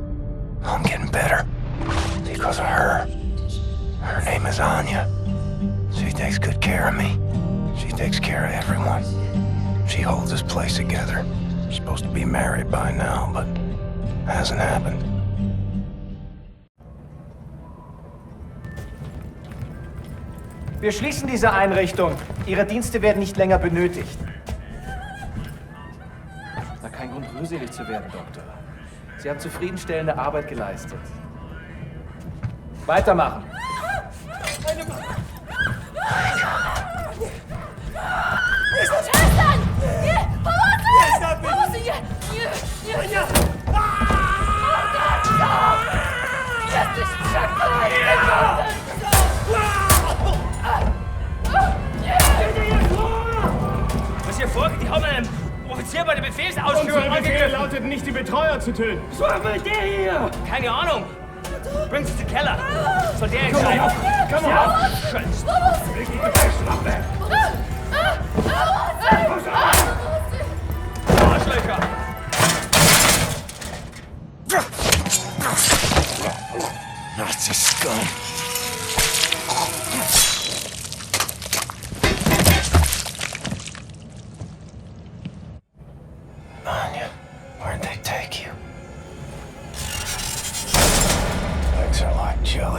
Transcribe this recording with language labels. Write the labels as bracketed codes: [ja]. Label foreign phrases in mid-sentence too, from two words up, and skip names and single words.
[en] I'm getting better. Because of her. Her name is Anya. She takes good care of me. She takes care of everyone. She holds this place together. Supposed to be married by now, but hasn't happened. [de] Wir schließen diese Einrichtung. Ihre Dienste werden nicht länger benötigt. Na, kein Grund, rührselig zu werden, Doktor. Sie haben zufriedenstellende Arbeit geleistet. Weitermachen. [pl] Przestań! Nie! Pomocy! Pomocy! Nie! Nie! Nie! Jesteś przeklęty! [de] Was hier vorgeht, die haben einen Offizier bei der Befehlsausführung Unsere Befehle lauteten nicht, die Betreuer zu töten. Was will der hier? Keine Ahnung. Bring sie zum Keller. Soll der Komm entscheiden. auf! Komm auf! Scheiße. Richtige Festwaffe! Arschlöcher! [en] Nazi scum. Anya, where'd they take you? Legs are like jelly.